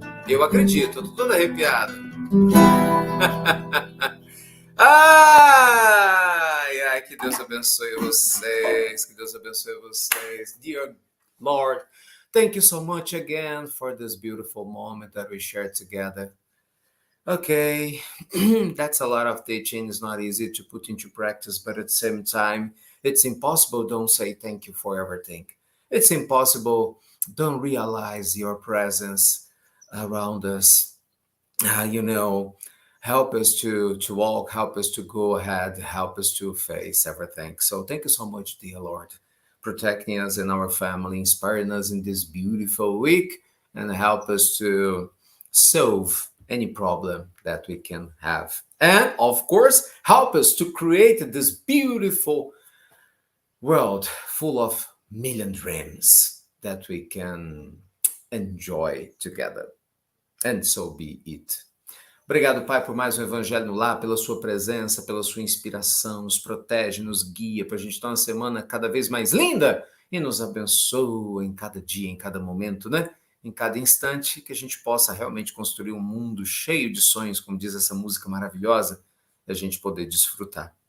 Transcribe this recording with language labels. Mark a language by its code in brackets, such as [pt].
[pt] Eu acredito, eu tô todo arrepiado. Ai, que Deus abençoe vocês, que Deus abençoe vocês. [en] Dear Lord, thank you so much again for this beautiful moment that we shared together. Okay, that's a lot of teaching. It's not easy to put into practice, but at the same time, it's impossible don't say thank you for everything. It's impossible don't realize your presence around us. Help us to walk, help us to go ahead, help us to face everything. So thank you so much, dear Lord, protecting us and our family, inspiring us in this beautiful week, and help us to solve any problem that we can have. And of course, help us to create this beautiful world full of million dreams that we can enjoy together. And so be it. [pt] Obrigado, Pai, por mais um Evangelho no Lar, pela sua presença, pela sua inspiração, nos protege, nos guia, para a gente ter uma semana cada vez mais linda e nos abençoa em cada dia, em cada momento, né? Em cada instante, que a gente possa realmente construir um mundo cheio de sonhos, como diz essa música maravilhosa, e a gente poder desfrutar.